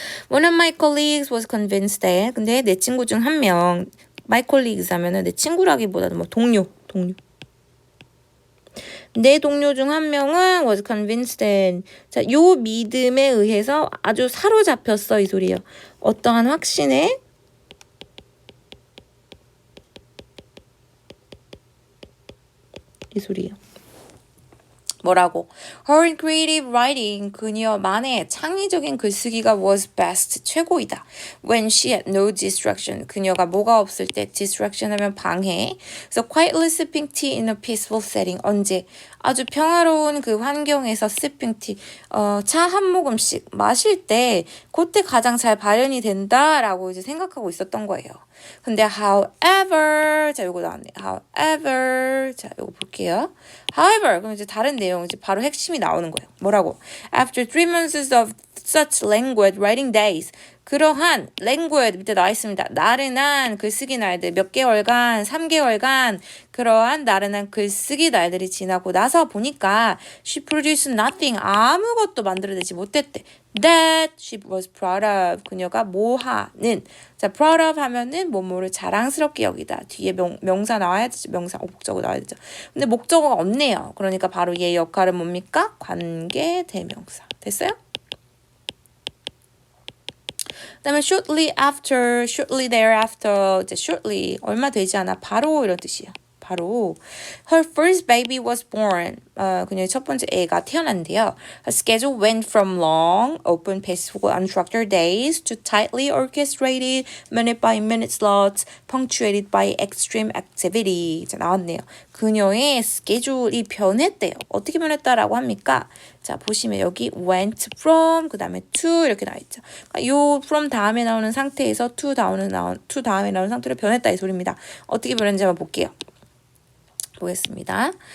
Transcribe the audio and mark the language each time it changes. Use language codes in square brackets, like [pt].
[en] One of my colleagues was convinced that [ko] 근데 내 친구 중 한 명 [en] my colleagues [ko] 하면은 내 친구라기보다는 뭐 동료 내 동료 중 한 명은 [en] was convinced that [ko] 자, 요 믿음에 의해서 아주 사로잡혔어 이 소리예요. 어떠한 확신에 이 소리예요. 뭐라고? [en] Her creative writing, [ko] 그녀만의 창의적인 글쓰기가 [en] was best, [ko] 최고이다. [en] When she had no distraction, [ko] 그녀가 뭐가 없을 때, [en] distraction [ko] 하면 방해. [en] So quietly sipping tea in a peaceful setting, [ko] 언제? 아주 평화로운 그 환경에서 [en] sipping tea, [ko] 차 한 모금씩 마실 때 그때 가장 잘 발현이 된다라고 이제 생각하고 있었던 거예요. 근데 however, 자, 요거 나왔네요. however, 자, 요거 볼게요. however, 그럼 이제 다른 내용, 이제 바로 핵심이 나오는 거예요. 뭐라고? [en] After 3 months of such languid writing days, 그러한 languid 밑에 나와 있습니다. [ko] 나른한 글쓰기 날들 몇 개월간, 3개월간 그러한 나른한 글쓰기 날들이 지나고 나서 보니까 [en] she produced nothing, [ko] 아무것도 만들어내지 못했대. [en] That she was proud of, [ko] 그녀가 뭐 하는. 자, [en] proud of [ko] 하면은 뭐뭐를 자랑스럽게 여기다. 뒤에 명사 나와야 되죠. 명사, 목적어 나와야 되죠. 근데 목적어가 없네요. 그러니까 바로 얘의 역할은 뭡니까? 관계 대명사. 됐어요? 그다음에 [en] shortly thereafter, [ko] 이제 shortly 얼마 되지 않아 바로 이런 뜻이에요. 바로 [en] her first baby was born. [ko] 그녀의 첫 번째 애가 태어난대요. [en] Her schedule went from long, open, peaceful, unstructured days to tightly orchestrated, minute-by-minute slots, punctuated by extreme activity. [ko] 자, 나왔네요. 그녀의 스케줄이 변했대요. 어떻게 변했다라고 합니까? 자, 보시면 여기 went from, 그 다음에 to 이렇게 나와있죠. 그러니까 요 from 다음에 나오는 상태에서 to 다음에 나오는 상태로 변했다 이 소리입니다. 어떻게 변했는지 한번 볼게요. 보겠습니다.